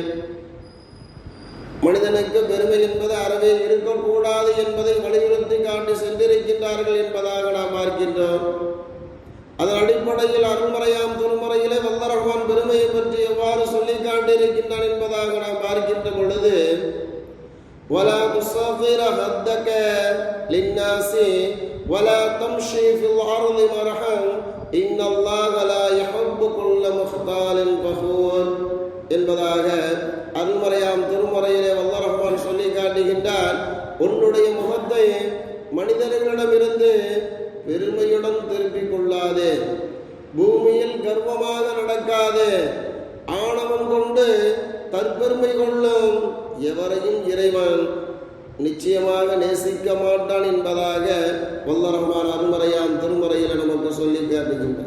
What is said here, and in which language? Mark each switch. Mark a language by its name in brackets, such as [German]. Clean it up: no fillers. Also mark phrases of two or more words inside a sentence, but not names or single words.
[Tamil] மனிதனுக்கு பெருமை என்பது அறவே இருக்கக்கூடாது என்பதை வலியுறுத்தி காட்டி சென்றிருக்கின்றார்கள் என்பதாக நாம் பார்க்கின்றோம். அதன் அடிப்படையில் அருள்மறையாம் திருமறையிலே வல்ல ரஹ்மான் பெருமையை பற்றி எவ்வாறு சொல்லி காட்டியிருக்கின்றான் என்பதாக நாம் பார்க்கின்ற பொழுது, [Arabic] وَلَا تُصَغِّرْ خَدَّكَ لِلنَّاسِ وَلَا تَمْشِي فِي الْأَرْضِ مَرَحًا إِنَّ اللَّهَ لَا يُحِبُّ كُلَّ مُخْتَالٍ فَخُورٍ [Tamil] என்பதாக அருள்மறையாம் திருமறையிலே வல்ல ரஹ்மான் சொல்லி காட்டுகின்றார். உன்னுடைய முகத்தை மனிதர்களிடமிருந்து பெருமையுடன் திருப்பிக் கொள்ளாதே, பூமியில் கர்வமாக நடக்காதே, ஆணவம் கொண்டு தற்பெருமை கொள்ளும் எவரையும் இறைவன் நிச்சயமாக நேசிக்க மாட்டான் என்பதாக வல்ல ரஹ்மான் அருள்மறையாம் திருமறையில் நமக்கு சொல்லி காட்டுகின்றார்.